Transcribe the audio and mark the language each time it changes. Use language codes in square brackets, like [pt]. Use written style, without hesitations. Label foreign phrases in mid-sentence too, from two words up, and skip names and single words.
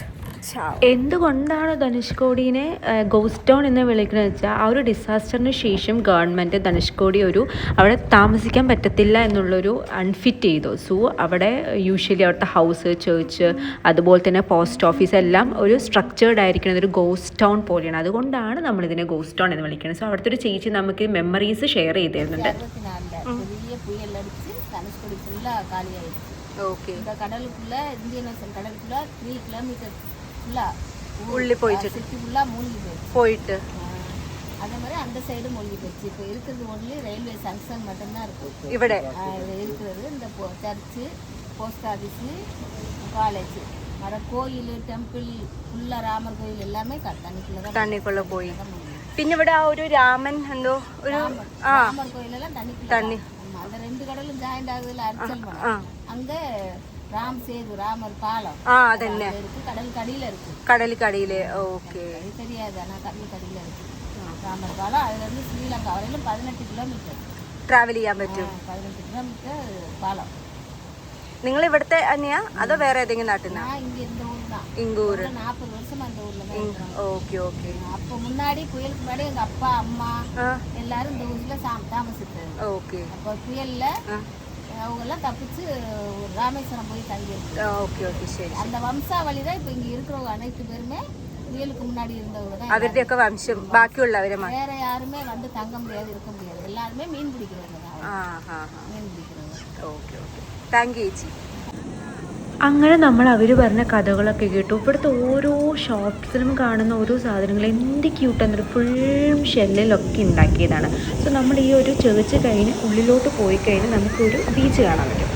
[ml] എന്തുകൊണ്ടാണ് ധനുഷ്കോടിനെ [en] ghost town [ml] എന്ന് വിളിക്കുന്നത് വെച്ചാൽ ആ ഒരു ഡിസാസ്റ്ററിന് ശേഷം ഗവൺമെൻറ് ധനുഷ്കോടി അവിടെ താമസിക്കാൻ പറ്റത്തില്ല എന്നുള്ളൊരു അൺഫിറ്റ് ചെയ്തു. സോ അവിടെ യൂഷ്വലി അവിടുത്തെ ഹൗസ്, ചേർച്ച്, അതുപോലെ തന്നെ [en] post office [ml] എല്ലാം ഒരു സ്ട്രക്ചേർഡ് ആയിരിക്കുന്നത് ഒരു ഗോസ്റ്റ് ടൗൺ പോലെയാണ്. അതുകൊണ്ടാണ് നമ്മളിതിനെ [en] ghost town [ml] എന്ന് വിളിക്കുന്നത്. സോ അവിടുത്തെ ഒരു ചേച്ചി നമുക്ക് [en] memories share [ml] ചെയ്ത് തരുന്നുണ്ട്. [ta] ஓகே இந்த கடலுக்குள்ள இந்தியன் ஓஷன் கடலுக்குள்ள 3 கிலோமீட்டர் ஃபுல்லா உள்ளே போயிட்டு சிட்டி ஃபுல்லா மூழ்கி போயிட்டு அதே மாதிரி அந்த சைடு மூழ்கி போச்சு. இப்போ இருக்கிறது [en] only railway junction [ta] மட்டும்தான் இருக்கும் [ml] ഇവിടെ [ta] இருக்கிறது. இந்த சர்ச்சு, [en] post office, [ta] காலேஜ், மர கோயில், டெம்பிள் ஃபுல்லா ராமர் கோயில் எல்லாமே தண்ணிக்குள்ள போயி. [ml] പിന്നെ ഇവിടെ ആ ഒരു രാമൻ എന്തോ ഒരു [ta] ராமர் கோயிலெல்லாம் தண்ணி அந்த 2 கடலும் ஜாயிண்ட் ஆகுதுல அரிச்சல் மரம். அங்க ராம் சேது, ராமர் பாலம் [ml] അതന്നെ [ta] இருக்கு. கடலுக்கடியில இருக்கு. கடலுக்கடியிலே ஓகே. அது தெரியாது, ஆனா கடலுக்கடியில இருக்கு ராமர் பாலம். அதுல இருந்து ஸ்ரீலங்கா வரையிலும் 18 കിലോമീറ്റർ [ml] ട്രാവൽ ചെയ്യാൻ പറ്റും. 18 കിലോമീറ്റർ പാലം. നിങ്ങൾ ഇവിടുത്തെ തന്നെയാ അതോ വേറെ ഏതെങ്കിലും നാട്ടിൽ നിന്നാ? [ta] நான் இங்க இந்த ஊர் தான். [ml] ഇങ്ങൂർ. [ta] 40 வருஷமா இந்த ஊர்ல தான் இருக்கோம். ஓகே ஓகே. அப்போ முன்னாடி புயலுக்கு முன்னாடி எங்க அப்பா அம்மா எல்லாரும் இந்த ஊர்ல தாமசித்தாங்க. ஓகே. அப்போ புயல்ல அவங்க எல்லாம் தப்பிச்சு ராமேஸ்வரம் போய் தங்கி இருக்கு. ஓகே ஓகே சரி. அந்த வம்சாவளி தான் இப்போ இங்க இருக்கிறவங்க அனைத்து பேருமே புயலுக்கு முன்னாடி இருந்தவங்க தான். [ml] അവരുടെയൊക്കെ വംശം ബാക്കിയുള്ളവരെ [ta] வேற யாருமே வந்து தங்க முடியாது, இருக்க முடியாது. எல்லாருமே மீன் பிடிக்கிறவங்க தான். மீன் பிடிக்கிறவங்க. [ml] ഓക്കെ ഓക്കെ. [en] thank you [ml] ചേച്ചി. അങ്ങനെ നമ്മൾ അവർ പറഞ്ഞ കഥകളൊക്കെ കേട്ടു. ഇവിടുത്തെ ഓരോ ഷോപ്സിലും കാണുന്ന ഓരോ സാധനങ്ങൾ എന്ത് ക്യൂട്ടെന്നൊരു ഫുൾ ഷെല്ലിലൊക്കെ ഉണ്ടാക്കിയതാണ്. സോ നമ്മൾ ഈ ഒരു ചേർച്ച് കഴിഞ്ഞ് ഉള്ളിലോട്ട് പോയി കഴിഞ്ഞ് നമുക്കൊരു ബീച്ച് കാണാൻ പറ്റും.